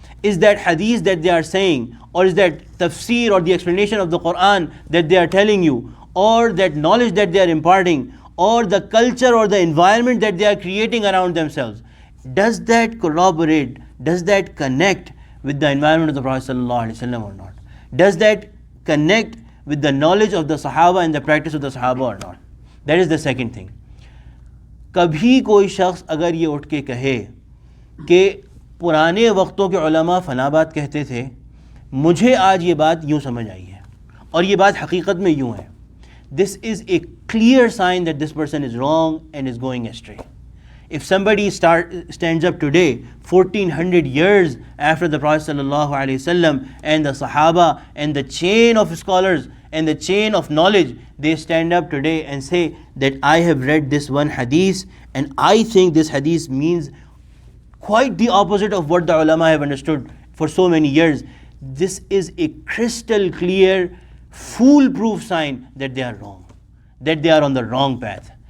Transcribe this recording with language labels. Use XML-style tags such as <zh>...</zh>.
<en>Is that hadith that they are saying, or is that tafsir or the explanation of the Quran that they are telling you, or that knowledge that they are imparting, or the culture or the environment that they are creating around themselves, does that corroborate, does that connect with the environment of the Prophet sallallahu alaihi wasallam or not? Does that connect with the knowledge of the Sahaba and the practice of the Sahaba or not? That is the second thing.</en> <ur>کبھی کوئی شخص اگر یہ اٹھ کے کہے کہ پرانے وقتوں کے علماء فلاں بات کہتے تھے، مجھے آج یہ بات یوں سمجھ آئی ہے اور یہ بات حقیقت میں یوں ہے،</ur> <en>this is a clear sign that this person is wrong and is going astray. If somebody stands up today 1400 years after the Prophet sallallahu alaihi wasallam and the Sahaba and the chain of scholars and the chain of knowledge, they stand up today and say that I have read this one hadith and I think this hadith means quite the opposite of what the ulama have understood for so many years, this is a crystal clear, foolproof sign that they are wrong, that they are on the wrong path.</en>